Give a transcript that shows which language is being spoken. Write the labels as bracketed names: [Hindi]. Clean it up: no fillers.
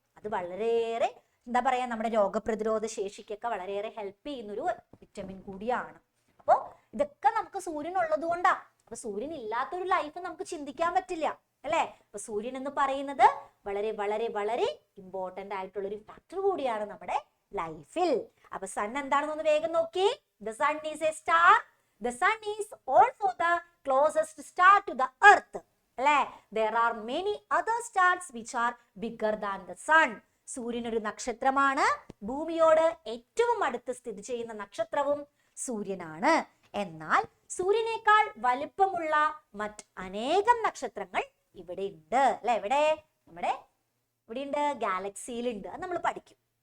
[Malayalam] അത് വളരെയേറെ എന്താ പറയാ, നമ്മുടെ രോഗപ്രതിരോധ ശേഷിക്കൊക്കെ വളരെയേറെ ഹെൽപ്പ് ചെയ്യുന്നൊരു വിറ്റമിൻ കൂടിയാണ്. അപ്പോൾ ഇതൊക്കെ നമുക്ക് സൂര്യൻ ഉള്ളത് കൊണ്ടാ. അപ്പൊ സൂര്യൻ ഇല്ലാത്തൊരു ലൈഫ് നമുക്ക് ചിന്തിക്കാൻ പറ്റില്ല, അല്ലെ? അപ്പൊ സൂര്യൻ എന്ന് പറയുന്നത് വളരെ വളരെ വളരെ ഇമ്പോർട്ടന്റ് ആയിട്ടുള്ള ഒരു ഫാക്ടർ കൂടിയാണ് നമ്മുടെ ലൈഫിൽ. അപ്പൊ സൺ എന്താണെന്ന് വേഗം നോക്കി. [English] The sun is a star. The sun is also the closest star to the earth. അല്ലെ? There are many other stars which are bigger than the sun. [Malayalam] സൂര്യൻ ഒരു നക്ഷത്രമാണ്. ഭൂമിയോട് ഏറ്റവും അടുത്ത് സ്ഥിതി ചെയ്യുന്ന നക്ഷത്രവും സൂര്യനാണ്. എന്നാൽ സൂര്യനേക്കാൾ വലിപ്പമുള്ള മറ്റ് അനേകം നക്ഷത്രങ്ങൾ ഇവിടെ ഉണ്ട്, അല്ലെ? എവിടെ? നമ്മുടെ ഇവിടെ ഉണ്ട്, ഗാലക്സിയിലുണ്ട്. അത് നമ്മൾ പഠിക്കും.